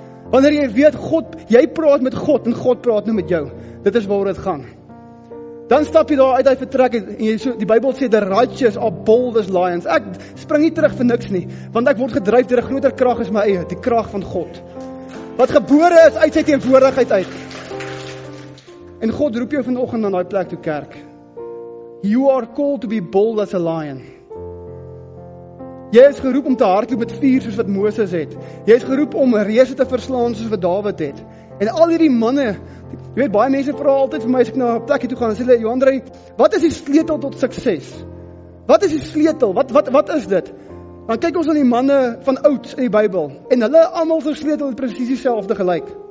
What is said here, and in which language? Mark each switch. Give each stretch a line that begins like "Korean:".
Afrikaans: Wanneer jy weet jy praat met God en God praat nou met jou. Dit is waar dit gaan. Dan stap jy daar uit hy vertrek en die Bybel sê,
English: the righteous are bold as lions.
Afrikaans: Ek spring nie terug vir niks nie, want ek word gedryf deur 'n groter krag as my eie, die krag van God. Wat gebore is uit sy teenwoordigheid uit. En God roep jou vanoggend na daai plek toe, kerk.
English: You are called to be bold as a lion.
Afrikaans: Jy is geroep om te hardloop met vuur soos wat Moses het. Jy is geroep om reëse te verslaan soos wat Dawid het. En al hierdie manne, jy weet, baie mense vra altyd vir my as ek na 'n plekie toe gaan, en sê hulle, Johanrey, wat is die sleutel tot sukses? Wat is die sleutel? Wat is dit? Dan kyk ons na die manne van ouds in die Bybel, en hulle almal se sleutel het presies dieselfde gelyk.